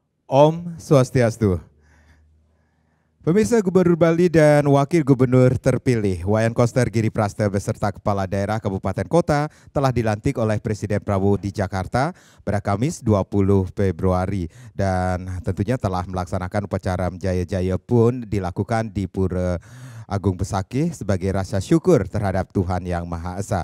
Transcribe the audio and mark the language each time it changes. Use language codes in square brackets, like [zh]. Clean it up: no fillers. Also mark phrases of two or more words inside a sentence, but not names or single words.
[id] Om Swastiastu. Pemirsa, Gubernur Bali dan Wakil Gubernur terpilih Wayan Koster Giriprasta beserta Kepala Daerah Kabupaten Kota telah dilantik oleh Presiden Prabowo di Jakarta pada Kamis 20 Februari dan tentunya telah melaksanakan upacara Jaya-Jaya pun dilakukan di Pura Agung Besakih sebagai rasa syukur terhadap Tuhan Yang Maha Esa.